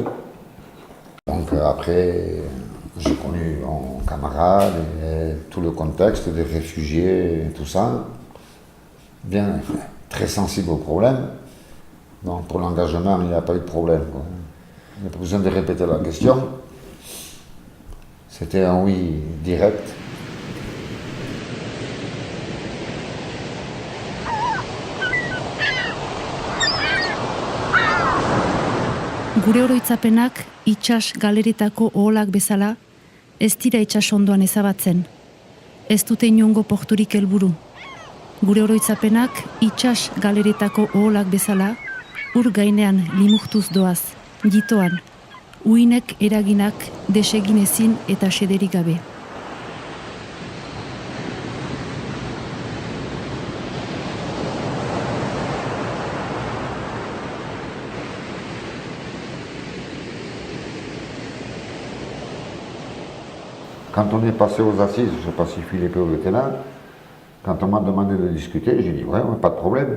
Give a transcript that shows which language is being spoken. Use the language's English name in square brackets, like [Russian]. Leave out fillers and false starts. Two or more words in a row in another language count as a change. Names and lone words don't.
[French] Donc après, j'ai connu mon camarade et tout le contexte des réfugiés et tout ça. Bien, très sensible au problème. Donc pour l'engagement, il n'y a pas eu de problème, quoi. Il n'y a pas besoin de répéter la question. C'était un oui direct. [Basque] Gure oroitzapenak itsas galeretako oholak bezala ez dira itsas ondoan ezabatzen. Ez dute inongo porturik helburu. Gure oroitzapenak itsas galeretako oholak bezala ur gainean limurtuz doaz, jitoan, uinek eraginak desegin ezin eta xederik gabe. [French] Quand on est passé aux assises, je ne sais pas si Philippe était là, quand on m'a demandé de discuter, j'ai dit ouais, pas de problème.